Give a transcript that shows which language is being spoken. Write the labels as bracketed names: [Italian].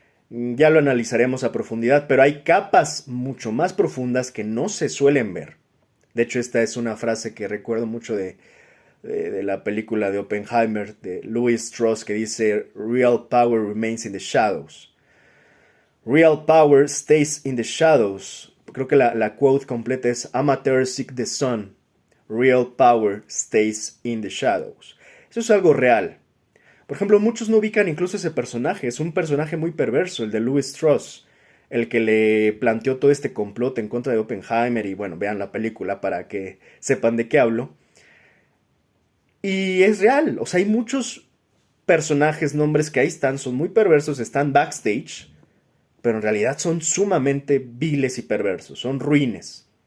[Spanish] Ya lo analizaremos a profundidad, pero hay capas mucho más profundas que no se suelen ver. De hecho, esta es una frase que recuerdo mucho de la película de Oppenheimer, de Louis Strauss, que dice, [English] Real power remains in the shadows. Real power stays in the shadows. [Spanish] Creo que la quote completa es, [English] Amateurs seek the sun. Real power stays in the shadows. [Spanish] Eso es algo real. Por ejemplo, muchos no ubican incluso ese personaje. Es un personaje muy perverso, el de Louis Strauss, el que le planteó todo este complot en contra de Oppenheimer. Y bueno, vean la película para que sepan de qué hablo. Y es real. O sea, hay muchos personajes, nombres que ahí están, son muy perversos, están backstage, pero en realidad son sumamente viles y perversos, son ruines.